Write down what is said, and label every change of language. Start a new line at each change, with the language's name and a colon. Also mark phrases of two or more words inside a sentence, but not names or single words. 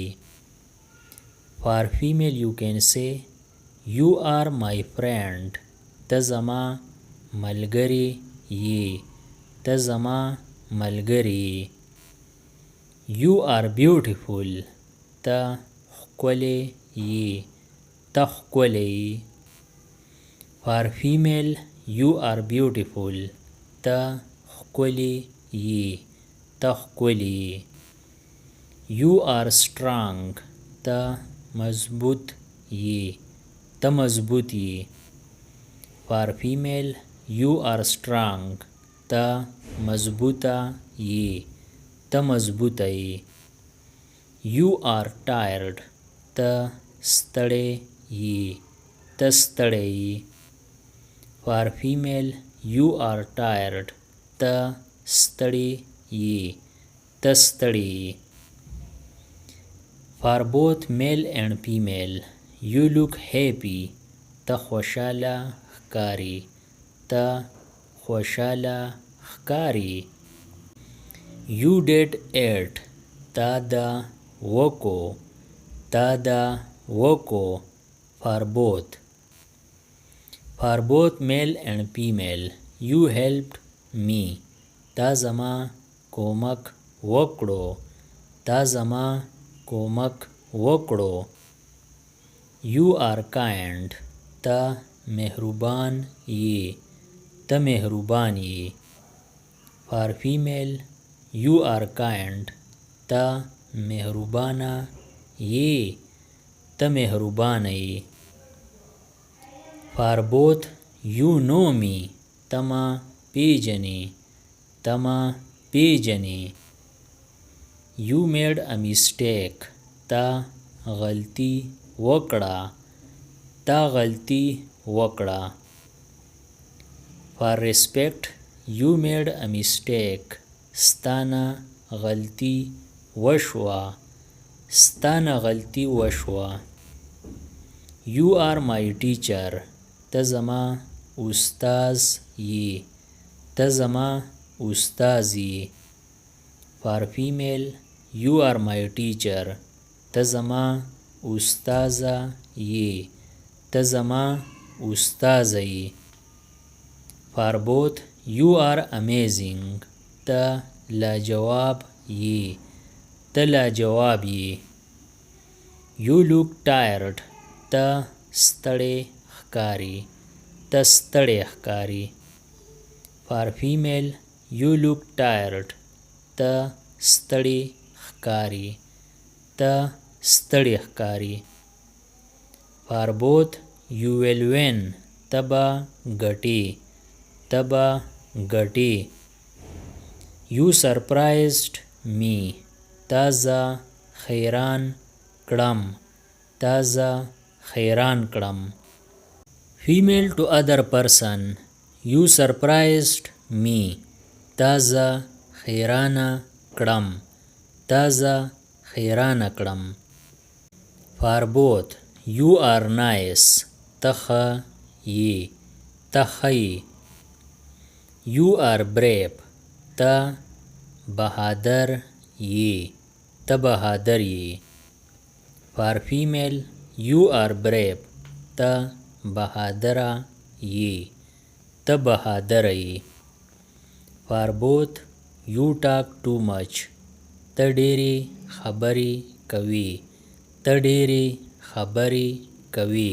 English: For female you can say you are my friend
Pashto: ته زما ملګری یې ته زما ملګری یې.
English: You are beautiful
Pashto: ته ښکلی یې ته ښکلی یې.
English: For female you are beautiful
Pashto: ته ښکلی یې ته ښکلی یې.
English: You are strong
Pashto: ته مضبوط یې ته مضبوط یې.
English: For female you are strong
Pashto: ته مضبوطه یې ته مضبوطه یې.
English: You are tired
Pashto: ته ستړی یې ته ستړی یې.
English: For female you are tired
Pashto: ته ستړی یې ته ستړی یې.
English: For both male and female you look happy
Pashto: ته خوشاله ښکارې ته خوشاله ښکارې.
English: You did it
Pashto: تا دا وکو تا دا وکو.
English: For both male and female you helped me
Pashto: تا زما کومک وکړو تا زما کومک وکړو.
English: You are kind
Pashto: ته مهربان یې ته مهربان یې.
English: For female you are kind
Pashto: ته مهربانه یې ته مهربانه یې.
English: For both you know me
Pashto: ته ما پیژنې ته ما پیژنې.
English: You made a mistake
Pashto: تا غلطي وکړه تا غلطي وکړه.
English: For respect you made a mistake
Pashto: ستانه غلطي وشوه ستانه غلطي وشوه.
English: You are my teacher
Pashto: ته زما استاذ یې ته زما استاذ یې.
English: For female you are my teacher
Pashto: ته زما استاذه یې ته زما استاذه یې.
English: For both you are amazing
Pashto: ته لاجواب یې ته لاجواب یې.
English: You look tired
Pashto: ته ستړی ښکارې ته ستړی ښکارې.
English: For female you look tired
Pashto: ته ستړی ښکارې ته ستړی ښکارې.
English: For both you will win
Pashto: ته به ګټې ته به ګټې.
English: You surprised me
Pashto: تا زه حیران کړم تا زه حیران کړم.
English: Female to other person you surprised me
Pashto: تا زه حیرانه کړم تا زه حیرانه کړم.
English: For both you are nice
Pashto: ته ښه یې ته ښه یې.
English: You are brave
Pashto: ته بهادر یې ته بهادر یې.
English: For female you are brave
Pashto: ته بهادره یې ته بهادره یې.
English: For both you talk too much
Pashto: ته ډېرې خبرې کوي ته ډېرې خبرې کوي.